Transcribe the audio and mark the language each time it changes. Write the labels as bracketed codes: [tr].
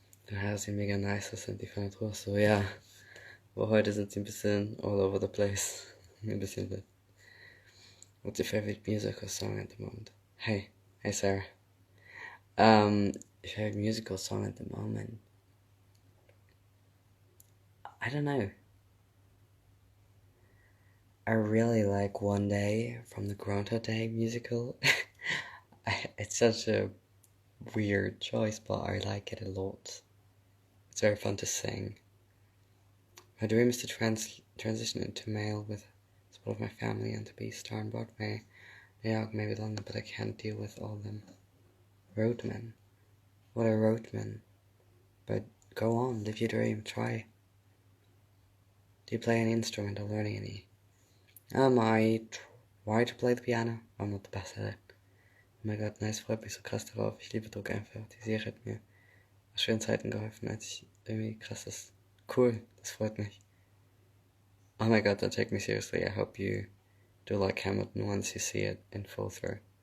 [de] Die Haare sehen mega nice aus, sind die von der so, ja. Aber heute sind sie ein bisschen [en] all over the place. [de] Ein bisschen bit. [en] What's your favorite musical song at the moment? Hey Sarah. Your favorite musical song at the moment? I don't know. I really like One Day from the Groundhog Day musical. It's such a weird choice, but I like it a lot. It's very fun to sing. My dream is to transition into male with support of my family and to be star on Broadway, New York, maybe London, but I can't deal with all them roadmen. What are roadmen? But go on, live your dream, try. Do you play any instrument or learning any? I try to play the piano. I'm not the best at it. [de] Oh mein Gott, nice, freut mich so krass darauf. Ich liebe Druck einfach. Die Serie hat mir aus schweren Zeiten geholfen, als ich irgendwie krass ist. Cool, das freut mich. [en] Oh my god, don't take me seriously. I hope you do like Hamilton once you see it in full through.